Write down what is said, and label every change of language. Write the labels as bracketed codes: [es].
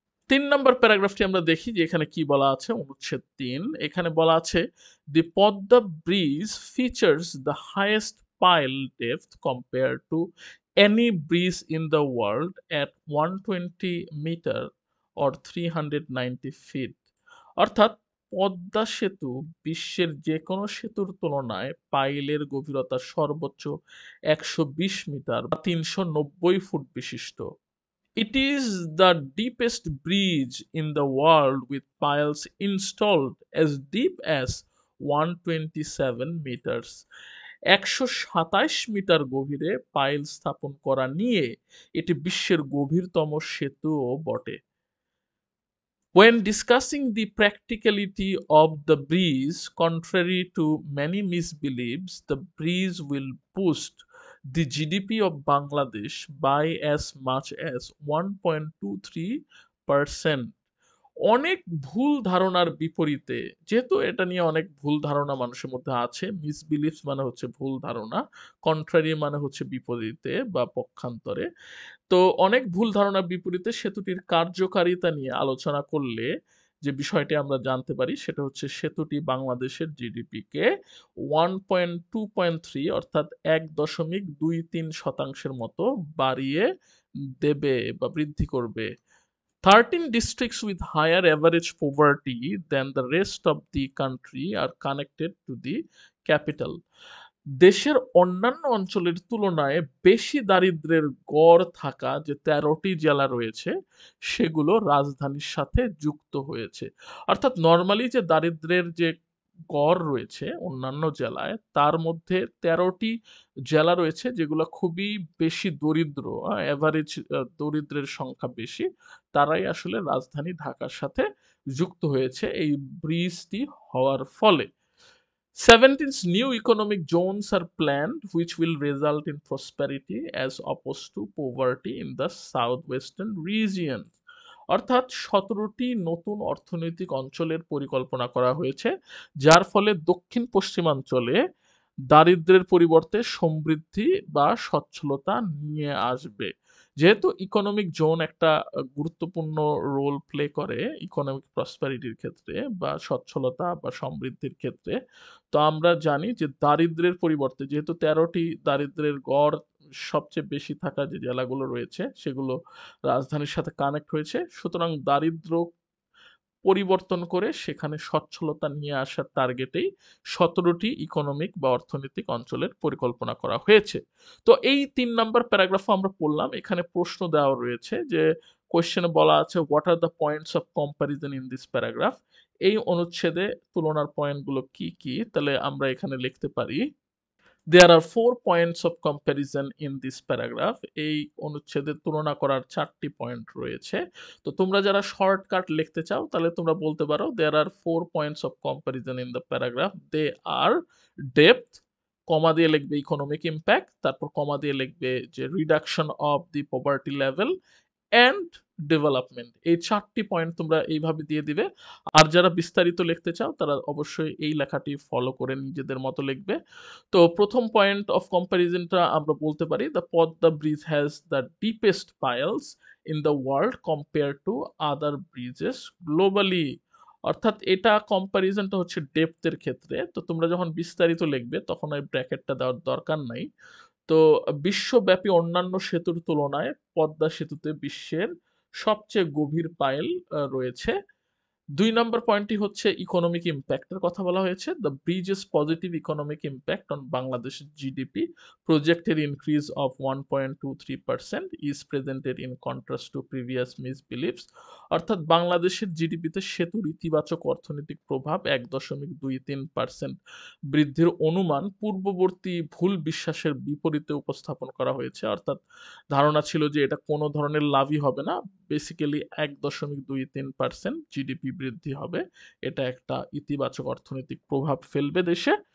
[bn] ৩ নম্বর প্যারাগ্রাফটি আমরা দেখি যে এখানে কি বলা আছে। অনুচ্ছেদ ৩, এখানে বলা আছে, [en] The Padma bridge features the highest pile depth compare to any bridge in the world at 120 metre or 390 feet. [bn] অর্থাৎ পদ্মা সেতু বিশ্বের যে কোনো সেতুর তুলনায় পাইলের গভীরতা সর্বোচ্চ ১২০ মিটার বা ৩৯০ ফুট বিশিষ্ট। [en] It is the deepest bridge in the world with piles installed as deep as 127 meters. [bn] ১২৭ metre গভীরে পাইল স্থাপন করা নিয়ে এটি বিশ্বের গভীরতম সেতুও বটে। [en] When discussing the practicality of the bridge, contrary to many misbeliefs, the bridge will boost the GDP of Bangladesh by as much as 1.23%. [bn] অনেক ভুল ধারণার বিপরীতে, যেহেতু এটা নিয়ে অনেক ভুল ধারণা মানুষের মধ্যে আছে, মিসবিলিফস মানে হচ্ছে ভুল ধারণা, কন্ট্রারি মানে হচ্ছে বিপরীতে বা পক্ষান্তরে। তো অনেক ভুল ধারণার বিপরীতে সেতুটির কার্যকারিতা নিয়ে আলোচনা করলে যে বিষয়টি আমরা জানতে পারি সেটা হচ্ছে, সেতুটি বাংলাদেশের জিডিপিকে 1.2.3 অর্থাৎ ১.23% মতো বাড়িয়ে দেবে বা বৃদ্ধি করবে। [en] 13 districts with higher average poverty than the rest of the country are connected to the capital. [bn] দেশের অন্যান্য অঞ্চলের তুলনায় বেশি দারিদ্র্যের গড় থাকা যে ১৩টি জেলা রয়েছে সেগুলো রাজধানীর সাথে যুক্ত হয়েছে। অর্থাৎ নরমালি যে দারিদ্র্যের যে গড় রয়েছে অন্যান্য জেলায়, তার মধ্যে ১৩টি জেলা রয়েছে যেগুলো খুবই বেশি দরিদ্র, অ্যাভারেজ দরিদ্রের সংখ্যা বেশি, তারাই আসলে রাজধানী ঢাকার সাথে যুক্ত হয়েছে এই ব্রিজটি হওয়ার ফলে। [en] 17 new economic zones are planned, which will result in prosperity as opposed to poverty in the southwestern region. [bn] অর্থাৎ ১৭টি নতুন অর্থনৈতিক অঞ্চলের পরিকল্পনা করা হয়েছে, যার ফলে দক্ষিণ পশ্চিমাঞ্চলে দারিদ্র্যের পরিবর্তে সমৃদ্ধি বা সচ্ছলতা নিয়ে আসবে। যেহেতু ইকোনমিক জোন একটা গুরুত্বপূর্ণ রোল প্লে করে ইকোনমিক প্রসপারিটির ক্ষেত্রে বা সচ্ছলতা বা সমৃদ্ধির ক্ষেত্রে, তো আমরা জানি যে দারিদ্র্যের পরিবর্তে, যেহেতু ১৩টি দারিদ্র্যের গড় সবচেয়ে বেশি থাকা যে জেলাগুলো রয়েছে সেগুলো রাজধানীর সাথে কানেক্ট হয়েছে, সুতরাং দারিদ্র্য পরিবর্তন করে সেখানে সচ্ছলতা নিয়ে আসার টার্গেটেই 17টি ইকোনমিক বা অর্থনৈতিক অঞ্চলের পরিকল্পনা করা হয়েছে। তো এই ৩ নাম্বার প্যারাগ্রাফও আমরা পড়লাম। এখানে প্রশ্ন দেওয়া রয়েছে যে কোয়েশ্চেনে বলা আছে [en] What are the points of comparison in this paragraph? [bn] এই অনুচ্ছেদে তুলনার পয়েন্টগুলো কি, কি? তাহলে আমরা এখানে লিখতে পারি [en] There are 4 points of comparison in this paragraph. [bn] এই অনুচ্ছেদে তুলনা করার 4টি পয়েন্ট রয়েছে। তো তোমরা যারা শর্টকাট লিখতে চাও তাহলে তোমরা বলতে পারো [en] there are 4 points of comparison in the paragraph. They are depth, [bn] কমা দিয়ে লিখবে [en] economic impact, [bn] তারপর কমা দিয়ে লিখবে যে [en] Reduction of the poverty level and development. [bn] এই 4টি পয়েন্ট তোমরা এইভাবে দিয়ে দিবে। আর যারা বিস্তারিত লিখতে চাও তারা অবশ্যই এই লেখাটি ফলো করে নিজেদের মতো লিখবে। তো প্রথম পয়েন্ট অফ কম্প্যারিজনটা আমরা বলতে পারি [en] The Padma bridge has the deepest piles in the world compare to other bridges globally. [bn] অর্থাৎ এটা কম্প্যারিজনটা হচ্ছে ডেপথের ক্ষেত্রে। তো তোমরা যখন বিস্তারিত লিখবে তখন ওই ব্র্যাকেটটা দেওয়ার দরকার নাই। তো বিশ্বব্যাপী অন্যান্য সেতুর তুলনায় পদ্মা সেতুতে বিশ্বের সবচেয়ে গভীর পাইল রয়েছে। ২ নম্বর পয়েন্টটি হচ্ছে ইকোনমিক ইমপ্যাক্ট এর কথা বলা হয়েছে। [en] The bridges positive economic impact on বাংলাদেশের GDP projected increase of 1.23% is presented in contrast to previous misbeliefs. [bn] অর্থাৎ বাংলাদেশের জিডিপিতে সেতুর ইতিবাচক অর্থনৈতিক প্রভাব ১.23% বৃদ্ধির অনুমান পূর্ববর্তী ভুল বিশ্বাসের বিপরীতে উপস্থাপন করা হয়েছে। অর্থাৎ ধারণা ছিল যে এটা কোনো ধরনের লাভই হবে না, বেসিক্যালি ১.23% জিডিপি বৃদ্ধি হবে, এটা একটা ইতিবাচক অর্থনৈতিক প্রভাব ফেলবে দেশে।